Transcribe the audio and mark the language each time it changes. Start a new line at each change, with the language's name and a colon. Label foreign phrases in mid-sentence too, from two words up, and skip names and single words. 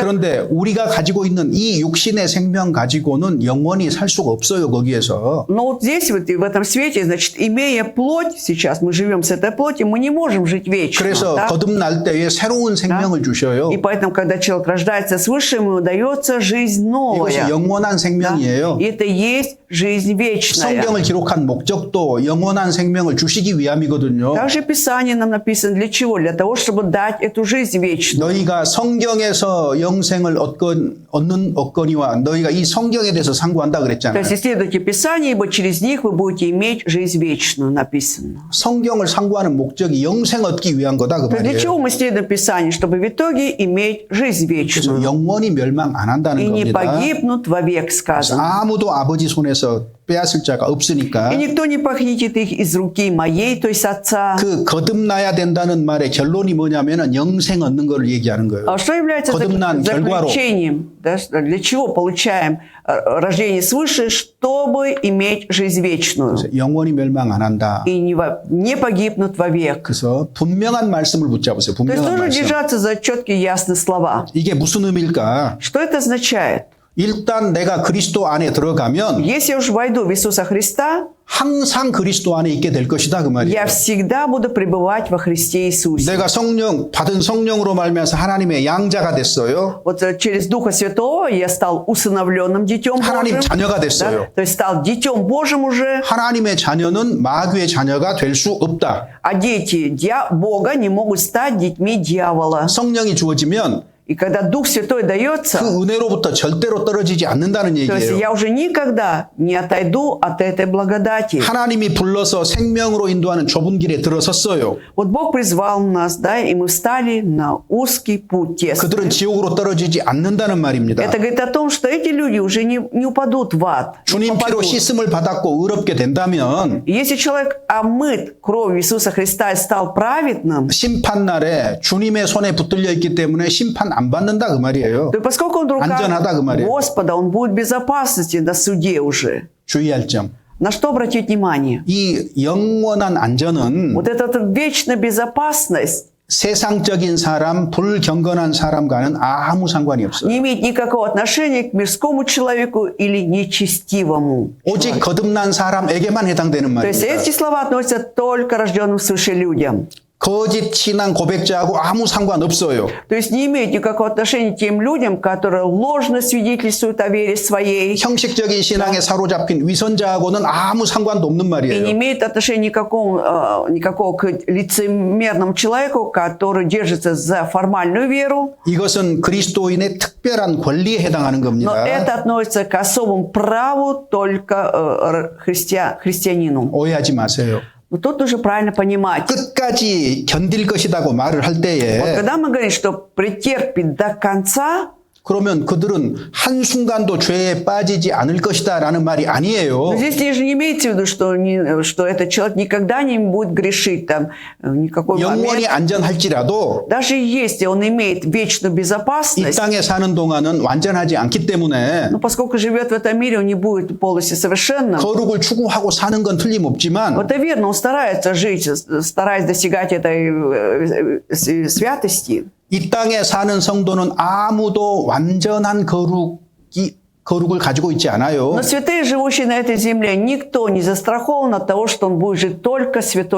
Korean: 그런데 우리가 가지고 있는 이 육신의 생명 가지고는 영원히 살 수가 없어요, 거기에서.
Russian: Но вот здесь, вот, в этом свете, значит, имея плоть, сейчас мы живем с этой плотью, мы не можем жить вечно.
Korean: 그래서
Russian: да?
Korean: 거듭날 때에 새로운 생명을 주셔요.
Russian: И поэтому, когда человек рождается свыше, ему дается жизнь
Korean: 이것이
Russian: новая.
Korean: 영원한
Russian: Да?
Korean: 생명이에요.
Russian: И это есть жизнь вечная.
Korean: 성경을 기록한 목적도 영원한 생명을 주시기 위함이거든요.
Russian: Также Писание нам написано для чего? Для того, чтобы дать эту жизнь вечную.
Korean: 너희가 성경에서 영생을 얻거니와 너희가 이 성경에 대해서 상고한다
Russian: То
Korean: 그랬잖아요.
Russian: есть исследуйте Писание, ибо через них вы будете иметь жизнь вечную, написано.
Korean: 성경을 상고하는 목적이 영생 얻기 위한 거다 그
Russian: То есть для
Korean: 말이에요.
Russian: чего мы исследуем Писание? Чтобы в итоге иметь жизнь
Korean: 그래서
Russian: вечную.
Korean: 영원히 멸망 안 한다는
Russian: И не
Korean: 겁니다.
Russian: погибнут вовек, сказано.
Korean: 아무도 아버지 손에서 빼앗을 자가 없으니까
Russian: И никто не похитит их из руки моей, то есть отца.
Korean: 그 거듭나야 된다는 말의 결론이 뭐냐면은 영생 얻는 걸 얘기하는 거예요.
Russian: А что является
Korean: 거듭난 결과로.
Russian: заключением? Да, для чего получаем рождение свыше, чтобы иметь жизнь вечную?
Korean: 그래서 영원히 멸망 안 한다.
Russian: И не погибнут вовек.
Korean: 그래서 분명한 말씀을 붙잡으세요.
Russian: То есть
Korean: 분명한
Russian: нужно
Korean: 말씀.
Russian: держаться за четкие ясные слова.
Korean: 이게 무슨 의미일까?
Russian: Что это означает?
Korean: 일단 내가 그리스도 안에 들어가면
Russian: Если я уж войду в Иисуса Христа,
Korean: 항상 그리스도 안에 있게 될 것이다 그 말이에요.
Russian: я всегда буду пребывать во Христе Иисусе.
Korean: 내가 받은 성령으로 말미암아서 하나님의 양자가 됐어요.
Russian: Вот через Духа Святого я стал усыновленным детем
Korean: 하나님
Russian: Божьим.
Korean: 자녀가
Russian: Да?
Korean: 됐어요.
Russian: То есть стал детем Божьим уже.
Korean: 하나님의 자녀는 마귀의 자녀가 될 수 없다.
Russian: А дети Бога не могут стать детьми дьявола.
Korean: 성령이 주어지면
Russian: И когда Дух Святой дается,
Korean: 그 은혜로부터 절대로 떨어지지 않는다는
Russian: то есть
Korean: 얘기예요.
Russian: я уже никогда не отойду от этой благодати.
Korean: 하나님이 불러서 생명으로 인도하는 좁은 길에 들어섰어요.
Russian: Вот Бог призвал нас, да, и мы встали на узкий путь тесный.
Korean: 그들은 지옥으로 떨어지지 않는다는 말입니다.
Russian: Это говорит о том, что эти люди уже не упадут в ад. не
Korean: 주님 피로
Russian: попадут.
Korean: 씻음을 받았고 의롭게 된다면
Russian: Если человек омыт кровью Иисуса Христа и стал праведным,
Korean: 심판날에 주님의 손에 붙들려 있기 때문에 심판 안 받는다 그 말이에요.
Russian: то поскольку он в руках
Korean: 안전하다 그 말이에요.
Russian: Господа, он будет в безопасности на суде уже.
Korean: 주의할 점.
Russian: На что обратить внимание?
Korean: 이 영원한 안전은
Russian: Вот эта вечная безопасность
Korean: 세상적인 사람, 불경건한 사람과는 아무 상관이 없어요.
Russian: не имеет никакого отношения к мирскому человеку или нечестивому.
Korean: 오직 거듭난 사람에게만 해당되는
Russian: То есть
Korean: 말입니다.
Russian: эти слова относятся только рожденным свыше людям.
Korean: 거짓 신앙 고백자하고 아무 상관없어요.
Russian: То есть не имеет никакого отношения к тем людям, которые ложно свидетельствуют о вере своей.
Korean: 형식적인 신앙에 사로잡힌 위선자하고는 아무 상관도 없는
Russian: И не
Korean: 말이에요.
Russian: имеет отношения никакого к лицемерному человеку, который держится за формальную веру.
Korean: 이것은 그리스도인의 특별한 권리에 해당하는
Russian: Но
Korean: 겁니다.
Russian: это относится к особому праву только христианину.
Korean: 오해하지 마세요.
Russian: Но тут нужно правильно понимать.
Korean: 끝까지 견딜 것이라고 말을 할
Russian: Вот
Korean: 때에
Russian: когда мы говорим, что претерпит до конца,
Korean: 그러면 그들은 한순간도 죄에 빠지지 않을 것이다 라는 말이
Russian: но
Korean: 아니에요.
Russian: здесь не имеется в виду, что этот человек никогда не будет грешить, там, никакой
Korean: 영원히
Russian: момент.
Korean: 안전할지라도
Russian: Даже если он имеет вечную
Korean: 이
Russian: безопасность,
Korean: 땅에 사는 동안은 완전하지 않기 때문에
Russian: но поскольку живет в этом мире, он не будет полностью совершенным.
Korean: 거룩을 추구하고 사는 건 틀림없지만
Russian: Это верно, он старается жить, стараясь достигать этой святости.
Korean: 이 땅에 사는 성도는 아무도 완전한 거룩을 가지고 있지 않아요.
Russian: Но святые, живущие на этой земле, никто не застрахован от того, что он будет жить только святой